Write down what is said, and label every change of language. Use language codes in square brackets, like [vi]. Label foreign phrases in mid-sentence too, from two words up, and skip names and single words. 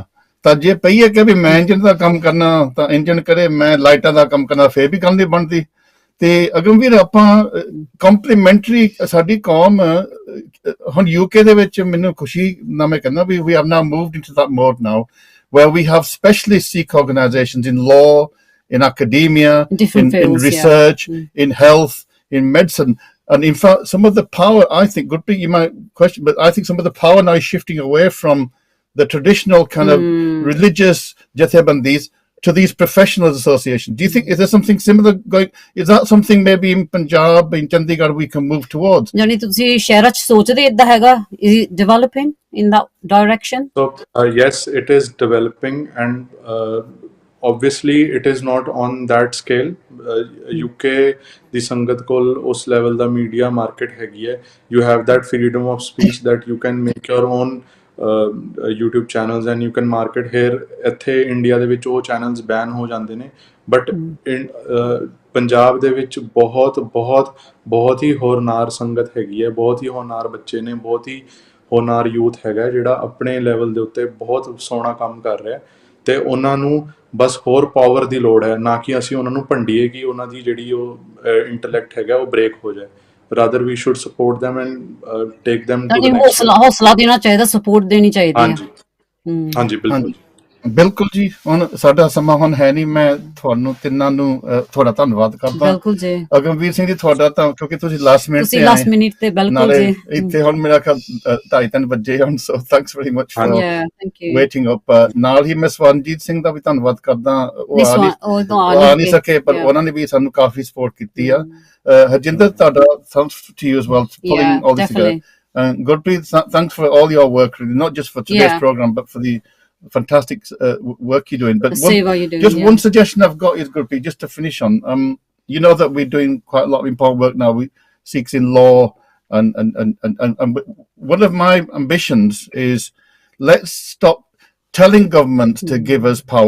[pa] ਤਾਂ ਜੇ ਪਹੀਏ ਕਿ ਵੀ ਮੈਂ ਇੰਜਨ ਦਾ ਕੰਮ ਕਰਨਾ ਤਾਂ ਇੰਜਨ ਕਰੇ, ਮੈਂ ਲਾਈਟਾਂ ਦਾ ਕੰਮ ਕਰਨਾ, ਫੇਰ ਵੀ ਗੱਲ ਨਹੀਂ ਬਣਦੀ। ਤੇ ਅਗਮਵੀਰ ਆਪਾਂ ਕੰਪਲੀਮੈਂਟਰੀ ਸਾਡੀ ਕੌਮ ਹੁਣ UK ਦੇ ਵਿੱਚ ਮੈਨੂੰ ਖੁਸ਼ੀ ਨਾਲ ਮੈਂ ਕਹਿੰਦਾ ਵੀ [en] we have now moved into that mode now where we have specialist Sikh organizations in law, in academia, in research, in health, in medicine. And in fact, some of the power, I think, Gurpreet, you might question, but I think some of the power now is shifting away from the traditional kind of religious jathebandis to these professional associations. Do you think, is there something similar going, is that something maybe in Punjab, in Chandigarh, we can move towards? [pa] Yani ਤੁਸੀਂ ਸ਼ਹਿਰਾਂ 'ਚ ਸੋਚਦੇ ਇਦਾਂ ਹੈਗਾ? [en] Is it developing in that direction? So yes, it is developing, and obviously it is not on that scale. [pa] UK ਦੀ ਸੰਗਤ ਕੋਲ ਉਸ ਲੈਵਲ ਦਾ [en] media market [pa] ਹੈਗੀ ਹੈ. [en] You have that freedom of speech that you can make your own YouTube channels and you can market here. [pa] ਇੱਥੇ ਇੰਡੀਆ ਦੇ ਵਿੱਚ ਉਹ ਚੈਨਲਸ ਬੈਨ ਹੋ ਜਾਂਦੇ ਨੇ, ਬਟ ਪੰਜਾਬ ਦੇ ਵਿੱਚ ਬਹੁਤ ਹੀ ਹੋਰਨਾਰ ਸੰਗਤ ਹੈਗੀ ਹੈ, ਬਹੁਤ ਹੀ ਹੋਰਨਾਰ ਬੱਚੇ ਨੇ, ਬਹੁਤ ਹੀ ਹੋਰਨਾਰ ਯੂਥ ਹੈਗਾ ਜਿਹੜਾ ਆਪਣੇ ਲੈਵਲ ਦੇ ਉੱਤੇ ਬਹੁਤ ਸੋਹਣਾ ਕੰਮ ਕਰ ਰਿਹਾ, ਤੇ ਉਹਨਾਂ ਨੂੰ ਬਸ ਹੋਰ ਪਾਵਰ ਦੀ ਲੋੜ ਹੈ, ਨਾ ਕਿ ਅਸੀਂ ਉਹਨਾਂ ਨੂੰ ਭੰਡੀਏ ਕਿ ਉਹਨਾਂ ਦੀ ਜਿਹੜੀ ਉਹ ਇੰਟੈਲੈਕਟ ਹੈਗਾ ਉਹ ਬ੍ਰੇਕ ਹੋ ਜਾਏ। [en] rather we should support them and take them to the next level. [pa] ਹੌਸਲਾ ਦੇਣਾ ਚਾਹੀਦਾ, ਸਪੋਰਟ ਦੇਣੀ ਚਾਹੀਦੀ ਹੈ। ਹਾਂਜੀ ਬਿਲਕੁਲ ਬਿਲਕੁਲ ਜੀ। ਹੁਣ ਸਾਡਾ ਸਮਾਂ ਹੁਣ ਹੈ ਨਹੀਂ, ਮੈਂ ਤੁਹਾਨੂੰ ਤਿੰਨਾਂ ਨੂੰ ਤੁਹਾਡਾ ਧੰਨਵਾਦ ਕਰਦਾ। ਬਿਲਕੁਲ ਜੀ ਅਗਮਵੀਰ ਸਿੰਘ ਜੀ, ਤੁਹਾਡਾ ਤਾਂ ਕਿਉਂਕਿ ਤੁਸੀਂ ਲਾਸਟ ਮਿੰਟ ਤੇ ਬਿਲਕੁਲ ਜੀ ਇੱਥੇ ਹੁਣ ਮੇਰਾ ਖਿਆਲ 2:30 ਵਜੇ ਹਨ, [en] so thanks very much for waiting up. [pa] ਨਾਲ ਹੀ ਮੈਂ ਸਵਰਨਜੀਤ ਸਿੰਘ ਦਾ ਵੀ ਧੰਨਵਾਦ ਕਰਦਾ, ਉਹ ਆ ਨਹੀਂ ਸਕੇ ਪਰ ਉਹਨਾਂ ਨੇ ਵੀ ਸਾਨੂੰ ਕਾਫੀ ਸਪੋਰਟ ਕੀਤੀ ਆ। [en] ਹਰਜਿੰਦਰ, ਤੁਹਾਡਾ thanks to you as well pulling all this together. Gurpreet, thanks for all your work, not just for today's program but for the fantastic work you're doing. But one suggestion I've got is, Gurpreet, just to finish on, you know that we're doing quite a lot of important work now. We Sikhs in law, and one of my ambitions is, let's stop telling governments to give us power.